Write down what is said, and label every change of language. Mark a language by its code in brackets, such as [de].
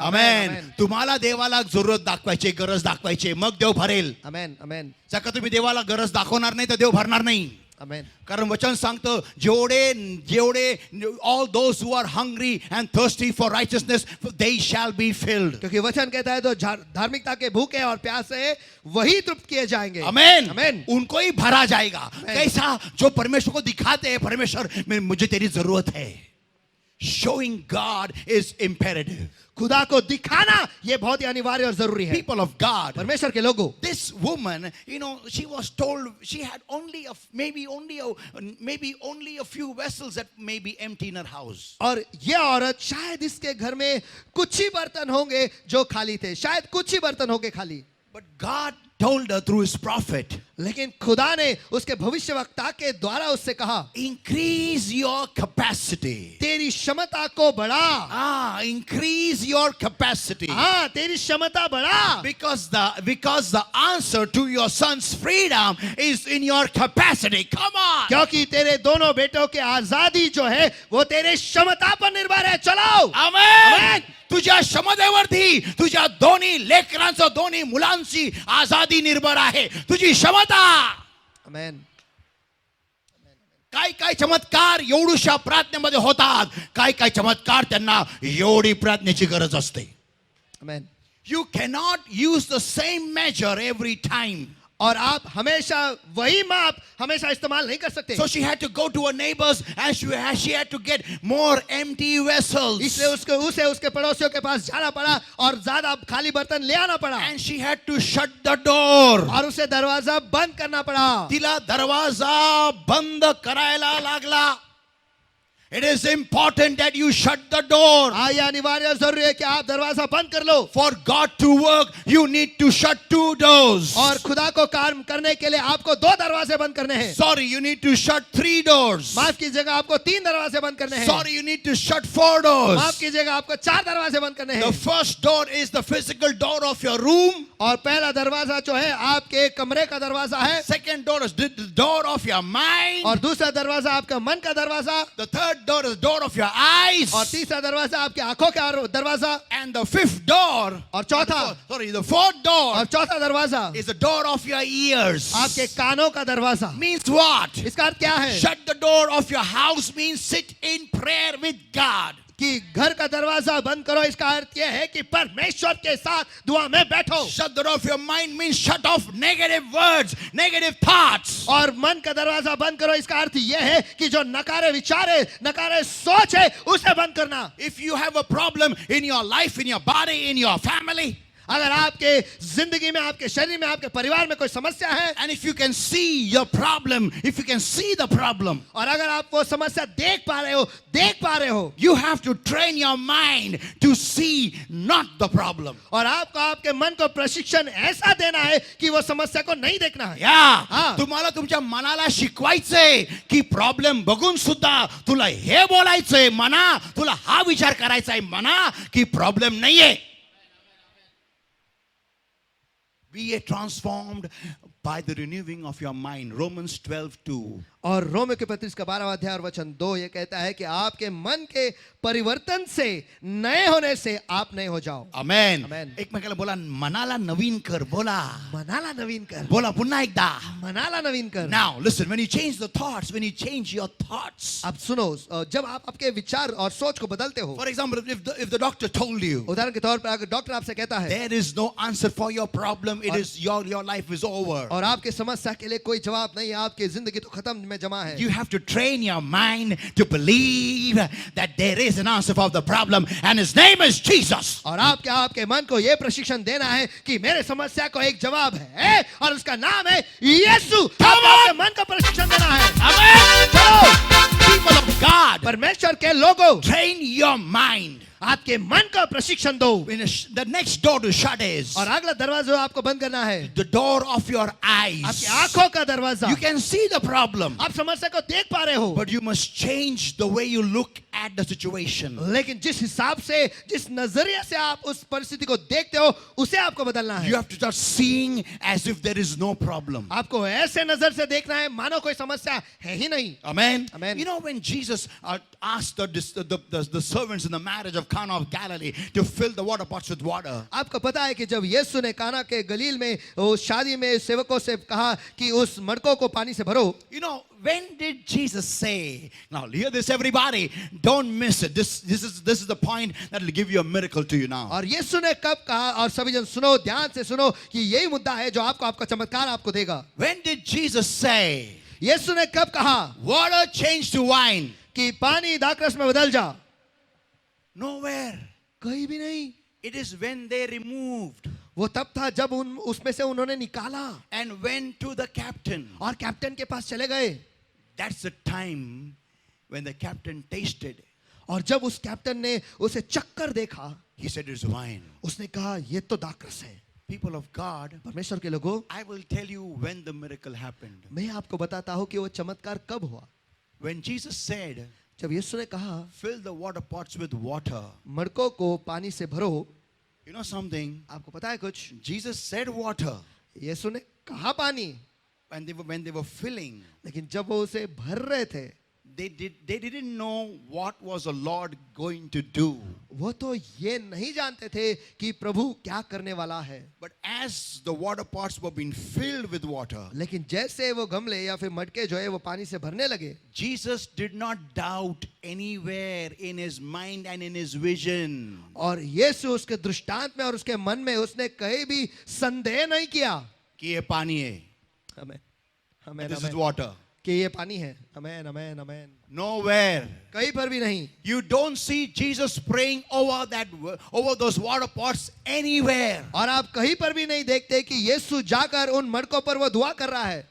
[en] Amen. [mr] तुम्हाला देवाला जरूरत दाखवायची, गरज दाखवायची, मग देव भरेल. [en] amen, amen, [mr] जर का तुम्ही देवाला गरज दाखवणार नाही तर देव भरणार नाही. [en] Amen. [mr] कारण वचन सांगतं जेवढे [en] all those who are hungry and thirsty for righteousness, they shall be filled. [hi] क्योंकि वचन कहता है तो धार्मिकता के भूखे और प्यासे वही तृप्त किए जाएंगे। [en] Amen. Amen. [hi] उनको ही भरा जाएगा। कैसा? जो परमेश्वर को दिखाते हैं, परमेश्वर मुझे तेरी जरूरत है. [en] Showing God is imperative. [hi] खुदा को दिखाना ये बहुत ही अनिवार्य और जरूरी है। [en] People of God, [hi] परमेश्वर के लोगों, [en] this woman, she was told she had maybe only a few vessels that may be empty in her house. [hi] और ये औरत शायद इसके घर में कुछ ही बर्तन होंगे जो खाली थे, शायद कुछ ही बर्तन होंगे खाली। [en] But God told her through his prophet, [hi] लेकिन खुदा ने उसके भविष्यवक्ता के द्वारा उससे कहा, [en] increase your capacity. [hi] तेरी क्षमता को बढ़ा। [en] Increase your capacity. [hi] हाँ, तेरी क्षमता बढ़ा। [en] Because the answer to your son's freedom is in your capacity. Come on. [hi] क्योंकि तेरे दोनों बेटों के आजादी जो है वो तेरे क्षमता पर निर्भर है। चलाओ। [en] Amen. [mr] तुझ्या क्षमतेवरती तुझ्या दोन्ही लेकरांचं, दोन्ही मुलांची आजादी निर्भर आहे. तुझी क्षमता. [en] Amen. काय काय चमत्कार एवढूशा प्रार्थनेमध्ये होतात. काय काय चमत्कार त्यांना एवढी प्रार्थनेची गरज असते. Amen. You cannot use the same measure every time. [hi] और आप हमेशा वही माप हमेशा इस्तेमाल नहीं कर सकते। [en] So she had to go to her neighbors and she had to get more empty vessels. [hi] इसलिए उसके पड़ोसियों के पास जाना पड़ा और ज्यादा खाली बर्तन ले आना पड़ा। [en] And she had to shut the door. [hi] और उसे दरवाजा बंद करना पड़ा। [mr] तिला दरवाजा बंद करायला लागला. [en] It is important that you shut the door. [hi] हाँ, ये अनिवार्य और जरूरी है कि आप दरवाजा बंद कर लो। [en] For God to work, you need to shut 2 doors. [hi] और खुदा को काम करने के लिए आपको 2 दरवाजे बंद करने हैं। [en] Sorry, you need to shut 3 doors. [hi] माफ कीजिएगा, आपको 3 दरवाजे बंद करने हैं। [en] Sorry, you need to shut 4 doors. [hi] माफ कीजिएगा, आपको 4 दरवाजे बंद करने [en] The [hi] हैं। [en] first door is the physical door of your room. [hi] और पहला दरवाजा जो है आपके कमरे का दरवाजा है। [en] Second door is the door of your mind. [hi] और दूसरा दरवाजा आपका मन का दरवाजा। [en] The third door is the door of your eyes. [hi] और तीसरा दरवाजा आपकी आंखों का दरवाजा। [en] And the fifth door, [hi] और चौथा, [en] the fourth door [hi] और चौथा दरवाजा [en] is the door of your ears. [hi] आपके कानों का दरवाजा। [en] Means what? [hi] इसका अर्थ क्या है? [en] Shut the door of your house means sit in prayer with God. [hi] कि घर का दरवाजा बंद करो, इसका अर्थ यह है कि परमेश्वर के साथ दुआ में बैठो। [en] Shut the door of your mind means shut off negative words, negative thoughts. [hi] और मन का दरवाजा बंद करो, इसका अर्थ यह है कि जो नकारे विचार है, नकारे सोच है, उसे बंद करना। [en] If you have a problem in your life, in your body, in your family, [hi] अगर आपके जिंदगी में, आपके शरीर में, आपके परिवार में कोई समस्या है, [en] and if you can see your problem, if you can see the problem, [hi] और अगर आप वो समस्या देख पा रहे हो, [en] you have to train your mind to see not the problem. [hi] और आपको आपके मन को प्रशिक्षण ऐसा देना है कि वो समस्या को नहीं देखना है। [mr] या तुम्हाला तुमच्या मनाला शिकवायचंय की प्रॉब्लेम बघून सुद्धा तुला हे बोलायचंय मना, तुला हा विचार करायचाय मना की प्रॉब्लेम नाहीये. [en] Be transformed by the renewing of your mind. Romans 12:2. [hi] और रोमियो के पत्री का 12वां अध्याय और वचन 2 ये कहता है कि आपके मन के परिवर्तन से, नए होने से आप नए हो जाओ। [en] Amen. Amen. [mr] एकमेकाला बोला मनाला नवीन कर. बोला मनाला नवीन कर, बोला पुन्हा एकदा. मनाला नवीन कर। [en] Now listen, when you change the thoughts, when you change your thoughts. [hi] अब सुनो, जब आप आपके विचार और सोच को बदलते हो, [en] For example, if the doctor told you [hi] उदाहरण के तौर पर अगर डॉक्टर आपसे कहता है [en] there is no answer for your problem, it is your life is over. [hi] और आपके समस्या के लिए कोई जवाब नहीं है, आपकी जिंदगी तो खत्म में जमा है। [en] You have to train your mind to believe that there is an answer for the problem and his name is Jesus. [hi] और आपके मन को यह प्रशिक्षण देना है कि मेरे समस्या को एक जवाब है और उसका नाम है यीशु। आपके मन को प्रशिक्षण देना है। [en] Amen. [hi] चलो [en] People of God, [hi] परमेश्वर के लोगों, [en] train your mind. [hi] आपके मन का प्रशिक्षण दो। [en] The next door to shut is [hi] और अगला दरवाजा आपको बंद करना है, [en] the door of your eyes. [hi] आपकी आंखों का दरवाजा। [en] You can see the problem, [hi] आप समस्या को देख पा रहे हो, [en] but you must change the way you look at the situation. [hi] लेकिन जिस हिसाब से, जिस नजरिए से आप उस परिस्थिति को देखते हो, उसे आपको बदलना है। [en] You have to start seeing as if there is no problem. [hi] आपको ऐसे नजर से देखना है मानो कोई समस्या है ही नहीं। [en] Amen. Amen. You know, when Jesus asked the servants in the marriage of Cana of Galilee to fill the water pots with water, [hi] आपको पता है कि जब यीशु ने काना के गलील में उस शादी में सेवकों से कहा कि उस मटकों को पानी से भरो, [en] you know, when did Jesus say, now hear this everybody, don't miss it, this is the point that will give you a miracle to you now. [hi] और यीशु ने कब कहा, और सभी जन सुनो, ध्यान से सुनो कि यही मुद्दा है जो आपका चमत्कार आपको देगा। [en] When did Jesus say, [hi] यीशु ने कब कहा [en] water changed to wine? [hi] कि पानी दाखरस में बदल जा? [en] Nowhere. [hi] कहीं भी नहीं। [en] It is when they removed [hi] वो तब था जब उसमें से उन्होंने निकाला [en] and went to the captain. [hi] और कैप्टन के पास चले गए। [en] That's the time when the captain tasted. [hi] और जब उस कैप्टन ने उसे चक्कर देखा, [en] He said it's wine. [hi] उसने कहा ये तो दाखरस है। [en] People of God, [hi] परमेश्वर के लोगों, [en] I will tell you when the miracle happened. [hi] मैं आपको बताता हूँ कि वो चमत्कार कब हुआ। [en] When Jesus said, [hi] जब यीशु ने कहा [en] fill the water pots with water. [hi] मटकों को पानी से भरो, [en] You know something? [hi] आपको पता है कुछ? [en] Jesus said water. [hi] यीशु ने कहा पानी, [en] When they were filling, [hi] लेकिन जब वो उसे भर रहे थे, [en] they didn't know what was the Lord going to do. [hi] वो तो ये नहीं जानते थे कि प्रभु क्या करने वाला है। [en] But as the water pots were being filled with water, [hi] लेकिन जैसे वो गमले या फिर मटके जो है वो पानी से भरने लगे, [en] Jesus did not doubt anywhere in his mind and in his vision. [hi] और यीशु उसके दृष्टांत में और उसके मन में उसने कहीं भी संदेह नहीं किया कि ये पानी है. हमें हमें [en] This is water. [hi] कि ये पानी है। आमेन आमेन आमेन। [en] Nowhere. [hi] कहीं पर भी नहीं। [en] You don't see Jesus praying over those water pots anywhere. [hi] और आप कहीं पर भी नहीं देखते कि यीशु जाकर उन मटकों पर वो दुआ कर रहा है।